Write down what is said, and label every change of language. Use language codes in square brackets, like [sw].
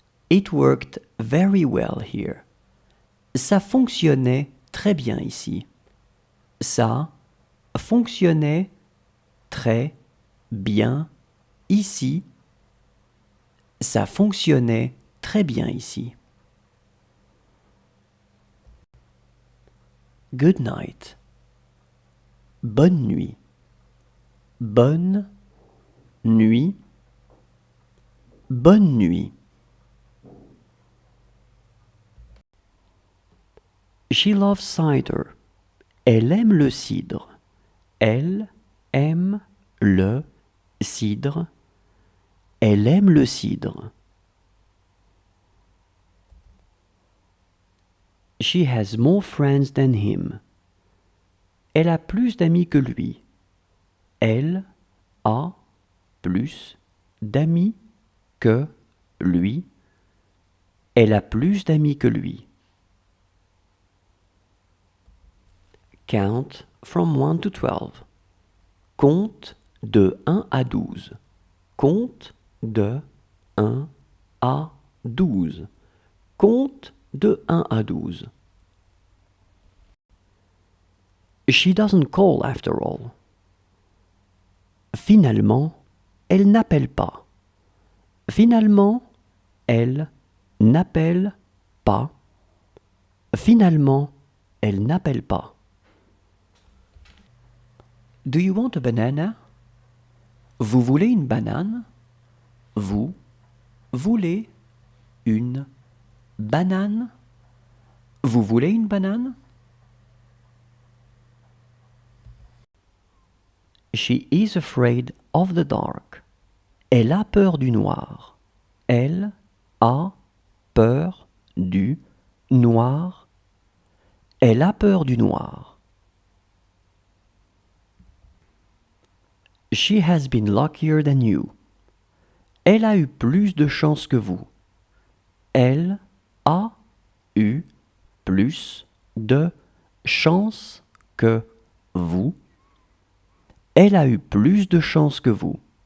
[en] It worked very well here. [fr] Ça fonctionnait très bien ici. Ça fonctionnait très bien ici. Ça fonctionnait très bien ici. [en] Good night. [fr] Bonne nuit. Bonne nuit. Bonne nuit. [en] She loves cider. [fr] Elle aime le cidre. Elle aime le cidre. Elle aime le cidre. [en] She has more friends than him. [fr] Elle a plus d'amis que lui. Elle a plus d'amis que lui. Elle a plus d'amis que lui. [en] Count from 1 to 12. [fr] Compte de 1 à 12. Compte de 1 à 12. Compte de 1 à 12. [en] She doesn't call after all. [fr] Finalement, elle n'appelle pas. Finalement, elle n'appelle pas. Finalement, elle n'appelle pas. [en] Do you want a banana? [fr] Vous voulez une banane? Vous voulez une banane? Vous voulez une banane? [en] She is afraid of the dark. [fr] Elle a peur du noir. Elle a peur du noir. Elle a peur du noir. [en] She has been luckier than you. [fr] Elle a eu plus de chance que vous. Elle a eu plus de chance que vous. Elle a eu plus de chance que vous.